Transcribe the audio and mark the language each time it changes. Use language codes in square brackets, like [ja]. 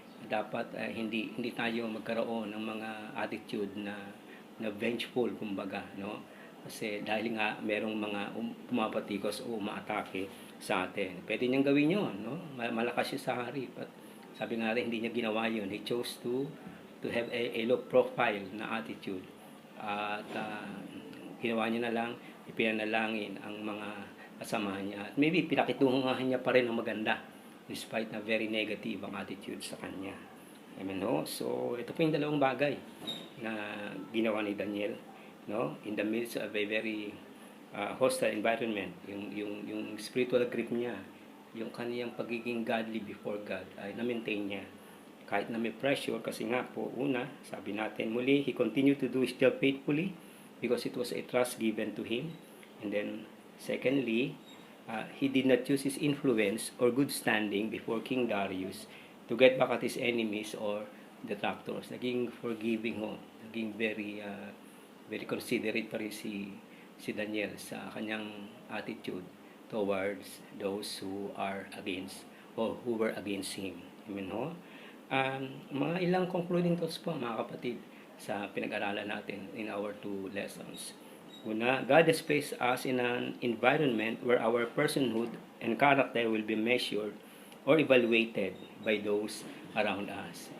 [tl] Dapat hindi tayo magkaroon ng mga attitude na vengeful, kumbaga, no? Kasi dahil nga merong mga pumapatikos o umaatake sa atin. Pwede niyang gawin yun, no? Malakas siya sa hari. But sabi nga rin, hindi niya ginawa yun. [en] He chose to have a low profile na attitude. [tl] At ginawa niya na lang, ipinanalangin ang mga kasamahan niya. At maybe pinakitungahan niya pa rin ang maganda despite na very negative ang attitude sa kanya. Amen, no? So, ito po yung dalawang bagay na ginawa ni Daniel, no? [en] In the midst of a very hostile environment, [tl] yung spiritual grip niya, yung kaniyang pagiging godly before God ay na-maintain niya kahit na may pressure. Kasi nga po, una, sabi natin muli, [en] he continued to do his job faithfully because it was a trust given to him. And then secondly, he did not use his influence or good standing before King Darius to get back at his enemies or detractors. [tl] Naging forgiving ho, naging very considerate pa rin si Daniel sa kanyang attitude [en] towards those who are against or who were against him. [tl] Amen ho? Mga ilang concluding thoughts po, mga kapatid, sa pinag-aralan natin [en] in our 2 lessons. Una, God has placed us in an environment where our personhood and character will be measured or evaluated by those around us.